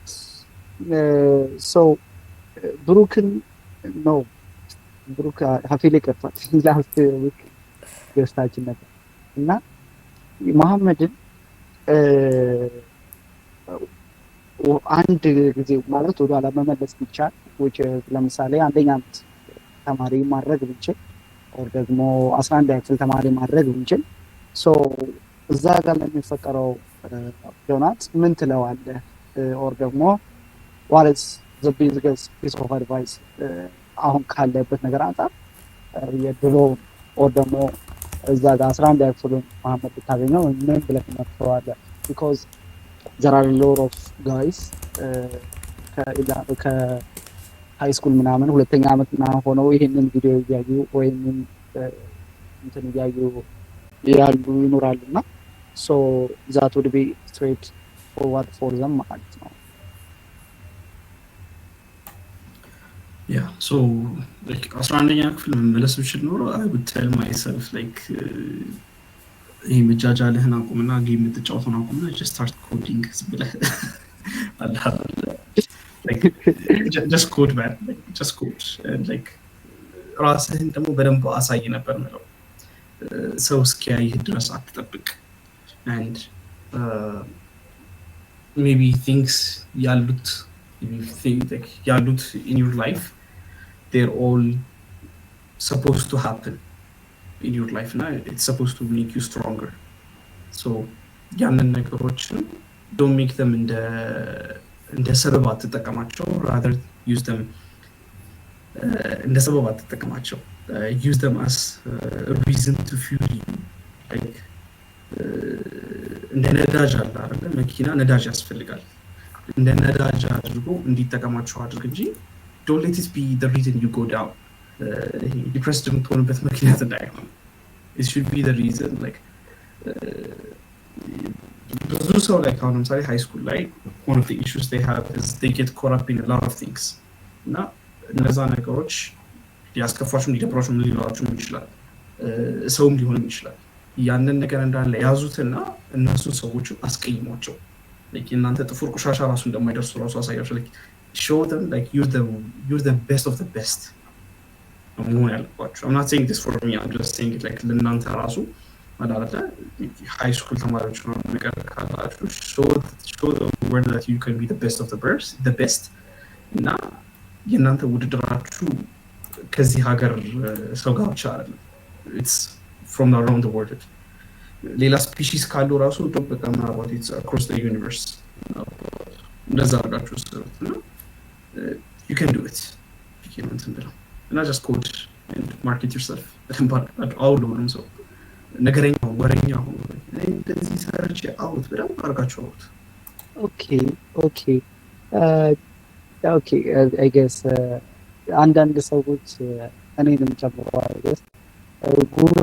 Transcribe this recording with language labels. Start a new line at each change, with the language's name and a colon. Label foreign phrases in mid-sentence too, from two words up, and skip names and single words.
Amharic: ሶ ብሩክን ነው ብሩክ ሀፊል ይቀርፋል
English: last week
Amharic: ገስታችን ነበር እና መሐመድን አንድ ጊዜ ማለት ወደ ኋላ መመለስ ቢቻል ለምሳሌ አንደኛ ዓመት ተማሪ ማድረግ ብንችል ኦር ደግሞ 11 ክፍል ተማሪ ማድረግ ብንችል ሶ እዛ ጋር ለሚፈጠረው ዶናት ምን ትለዋለህ ኦር ደግሞ
English: what is the biggest piece of advice
Amharic: አሁን ካለበት ነገር አንፃር የድሮ ኦር ደግሞ እዛ ጋር 11 ክፍል መሐመድ ብታገኘው ምን ብለህ ትመክረዋለህ
English: because there are a lot of guys
Amharic: ከሃይ ስኩል ምናምን ሁለተኛ ዓመት ምናምን ሆነው ይሄንን ቪዲዮ እያዩ ወይም እንትን እያዩ ያሉ ይኖራሉና
English: so that would be straight forward for them
Amharic: ማለት ነው
English: yeah so like
Amharic: 11ኛ ክፍል መመለስ ብችል ኖሮ
English: I would tell myself like
Amharic: ይሄ መጃጃልህን አቁምና ጌም የምትጫወተውን አቁምና
English: just start coding
Amharic: ብለህ
English: like just code man like just code and like
Amharic: ራስህን ደግሞ በደንብ አሳይ ነበር ነው ሰው እስኪያይህ ድረስ አትጠብቅ and
English: maybe things ያሉት in your life they're all supposed to happen in your life now it's supposed to make you stronger so
Amharic: ያንን ነገሮችን
English: don't make them
Amharic: እንደ ሰበብ አትጠቀማቸው
English: rather use them
Amharic: እንደ ሰበብ አትጠቀማቸው
English: use them as a reason to fuel you like
Amharic: እንደ ነዳጅ አለ አይደል መኪና ነዳጅ ያስፈልጋል እንደ ነዳጅ አድርጎ እንዲጠቀማቸው አድርግ እንጂ
English: don't let it be the reason you go down depressed
Amharic: የምትሆንበት ምክንያት እንዳይሆን
English: it should be the reason like
Amharic: ብዙ ሰው like አሁን ለምሳሌ
English: high school
Amharic: ላይ
English: one of the issues they have is they get caught up in a lot of things
Amharic: እና እነዛ ነገሮች ሊያስከፋችሁም ሊደብራችሁም ሊኖራችሁም ይችላል ሰውም ሊሆንም ይችላል ያንን ነገር እንዳለ ያዙትና እነሱ ሰዎችን አስቀይሟቸው like እናንተ ጥፍር ቆሻሻ ራሱ እንደማይደርሱ ራሱ አሳያቸው
English: like show them like you're the best of the best
Amharic: መሆን ያለባችሁ
English: I'm not saying this for me I'm just saying it like
Amharic: ለእናንተ ራሱ ማለት
English: high school
Amharic: ተማሪዎች ነው ነገር ካላችሁ
English: show them where that you can be the best of the best
Amharic: እና የእናንተ ውድድራችሁ ከዚህ ሀገር ሰው ጋር ብቻ አይደለም
English: it's from around the world
Amharic: ሌላ ስፒሺስ ካሉ ራሱ በቃ ምናልባት
English: it's across the universe
Amharic: እንደዛ አድርጋችሁ ስሩት እና
English: you can do it you can
Amharic: እንትን ብለው እና
English: just code and market yourself all
Amharic: ሆነም ሰው ነገረኛ ወሬኛ ሆኖ እንደዚህ
English: search out
Amharic: በደንብ አድርጋችሁ አውት ኦኬ
English: I guess
Amharic: አንዳንድ ሰዎች እኔንም ጨምሮ
English: I guess
Amharic: ጉራ